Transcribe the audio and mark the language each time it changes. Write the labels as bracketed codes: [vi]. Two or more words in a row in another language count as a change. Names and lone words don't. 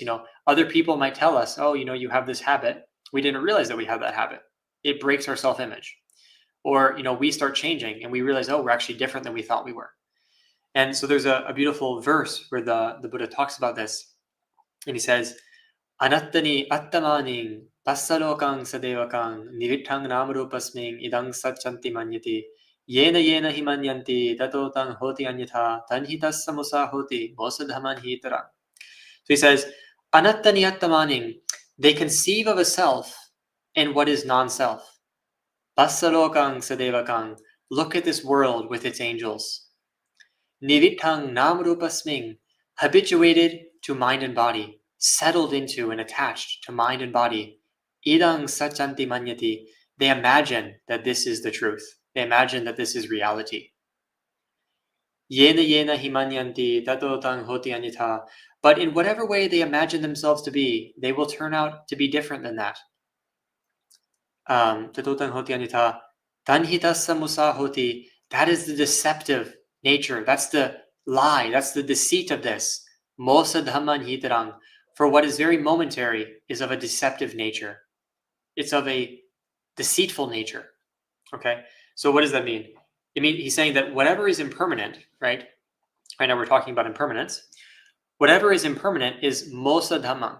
[en] Other people might tell us, oh, you have this habit. We didn't realize that we have that habit. It breaks our self-image. Or, we start changing and we realize, oh, we're actually different than we thought we were. And so there's a beautiful verse where the Buddha talks about this. And he says, [pi] Anattani attamaning passalokang sadevakang nivitang namarupasming idang satchanti manyati yena himanyanti tato tang hoti anyatha tanhitas samusa hoti mosadhaman hitara. [en] So he says, [pi] Anattani attamaning, [en] they conceive of a self in what is non-self. [pi] Passalokang sadevakang, [en] look at this world with its angels. [pi] Nivitang namarupasming, [en] habituated to mind and body, settled into and attached to mind and body. [pi] Idang sachanti manyati, [en] they imagine that this is the truth. They imagine that this is reality. [pi] Yena himanyanti tato tang hoti anyatha. [en] But in whatever way they imagine themselves to be, they will turn out to be different than that. [pi] Tato tang hoti anyatha. Tanhitassa musa hoti. [en] That is the deceptive nature. That's the lie. That's the deceit of this. [pi] Mosa dhamman hitarang. [en] For what is very momentary is of a deceptive nature. It's of a deceitful nature. Okay? So what does that mean? He's saying that whatever is impermanent, right? Right now we're talking about impermanence. Whatever is impermanent is [pi] mosa dhamman.